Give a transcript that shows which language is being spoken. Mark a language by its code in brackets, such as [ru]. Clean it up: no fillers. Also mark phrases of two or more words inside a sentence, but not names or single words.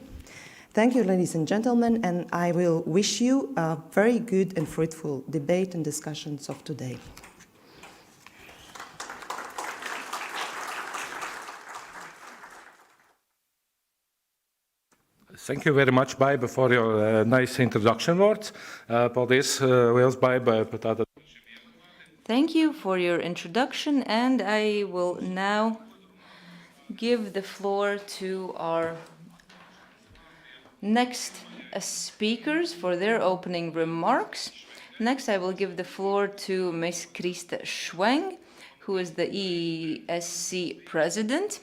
[en] Thank you, ladies and gentlemen, and I will wish you a very good and fruitful debate and discussions of today. Thank you very much, Baiba, for your nice introduction words. [lv] Paldies, liels, Baiba, tātad. [en] Thank you for your introduction, and I will now give the floor to our next speakers for their opening remarks. Next, I will give the floor to Ms. Christa SCHWENG, who is the EESC president.